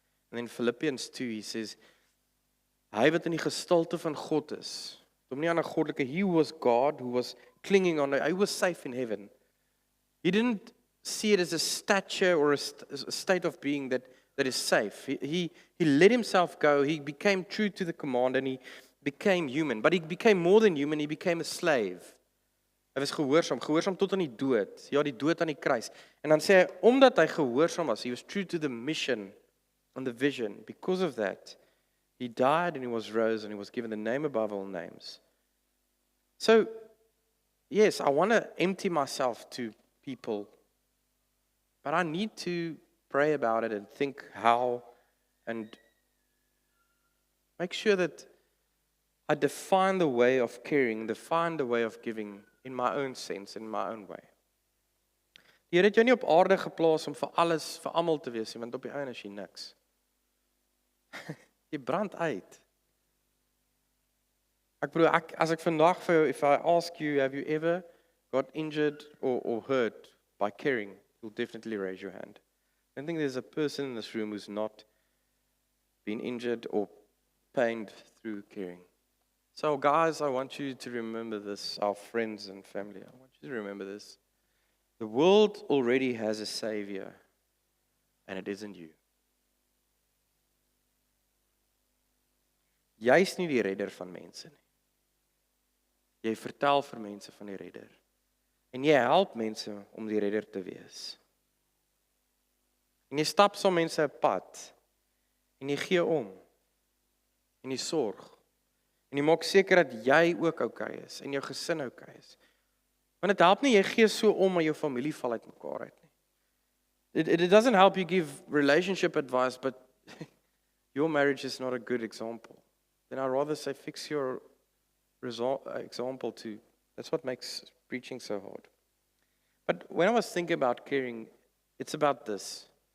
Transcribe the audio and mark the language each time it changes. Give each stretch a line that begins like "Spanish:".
English: And in Philippians 2, he says,
Afrikaans: hy wat in die gestalte van God is,
English: he was God who was clinging on, he was safe in heaven. He didn't see it as a stature or a state of being that is safe. He let himself go. He became true to the command and he became human. But he became more than human. He became a slave.
Afrikaans: Hy was gehoorsaam tot aan die dood. Ja, die dood aan die kruis. En dan sê hy, omdat hy gehoorsaam was,
English: he was true to the mission and the vision. Because of that, he died and he was rose and he was given the name above all names. So, yes, I want to empty myself to people, but I need to pray about it and think how and make sure that I define the way of caring, define the way of giving in my own sense, in my own way.
Afrikaans: Die Here het jou nie op aarde geplaas om vir alles, vir almal te wees nie, want op die einde is jy niks. Jy brand uit. Ek bedoel, as ek vandag vir jou,
English: if I ask you, have you ever got injured or hurt by caring, you'll definitely raise your hand. I don't think there's a person in this room who's not been injured or pained through caring. So guys, I want you to remember this, our friends and family, I want you to remember this. The world already has a savior, and it isn't you.
Afrikaans: Jy is nie die redder van mense nie. Jy vertel vir mense van die redder. En jy help mense om die redder te wees. En jy stap saam mense 'n pad. En jy gee om. En jy sorg. En jy maak seker dat jy ook okay is en jou gesin okay is. Want dit help nie jy gee so om maar jou familie val uitmekaar uit nie.
English: It doesn't help you give relationship advice, but your marriage is not a good example. Then I'd rather say fix your example too. That's what makes preaching so hard. But when I was thinking about caring, it's about this.